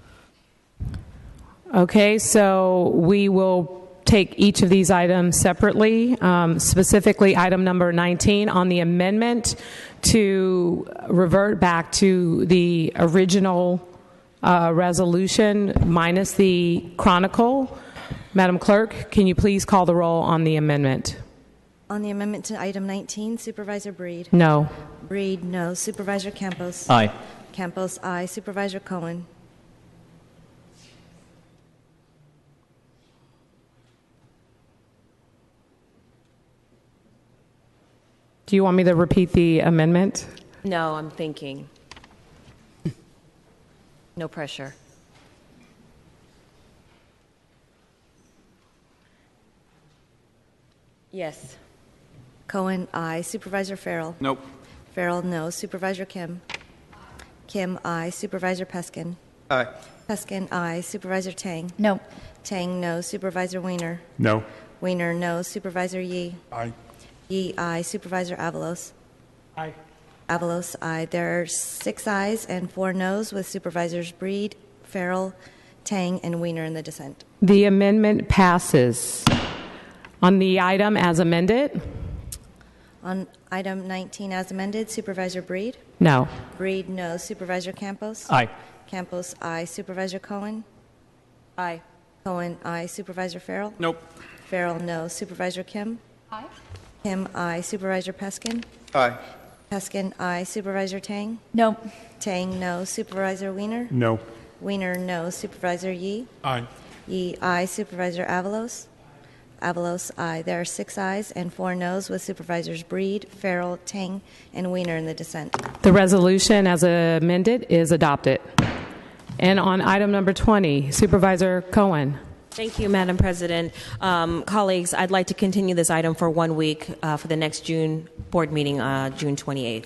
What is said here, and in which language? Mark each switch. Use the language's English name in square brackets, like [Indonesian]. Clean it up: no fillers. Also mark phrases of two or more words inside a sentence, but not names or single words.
[English] Okay, so we will take each of these items separately, specifically item number 19 on the amendment to revert back to the original resolution minus the chronicle. Madam Clerk, can you please call the roll on the amendment? On the amendment to item 19, Supervisor Breed. No. Breed, no. Supervisor Campos. Aye. Campos, aye. Supervisor Cohen. Do you want me to repeat the amendment? No, I'm thinking. No pressure. Yes. Cohen, aye. Supervisor Farrell. Nope. Farrell, no. Supervisor Kim. Kim, aye. Supervisor Peskin. Aye. Peskin, aye. Supervisor Tang. No. Tang, no. Supervisor Weiner. No. Weiner, no. Supervisor Yee. Aye. Yee, aye. Supervisor Avalos. Aye. Avalos, aye. There are 6 ayes and 4 noes, with Supervisors Breed, Farrell, Tang, and Weiner in the dissent. The amendment passes. On the item as amended? On item 19 as amended, Supervisor Breed? No. Breed, no. Supervisor Campos? Aye. Campos, aye. Supervisor Cohen? Aye. Cohen, aye. Supervisor Farrell? Nope. Farrell, no. Supervisor Kim? Aye. Kim, aye. Supervisor Peskin? Aye. Peskin, aye. Supervisor Tang? No. Tang, no. Supervisor Weiner? No. Weiner, no. Supervisor Yee? Aye. Yee, aye. Supervisor Avalos? Avalos, aye. There are 6 ayes and 4 noes, with Supervisors Breed, Farrell, Tang, and Weiner in the dissent. The resolution as amended is adopted. And on item number 20, Supervisor Cohen. Thank you, Madam President. Colleagues, I'd like to continue this item for 1 week for the next June board meeting, June 28th.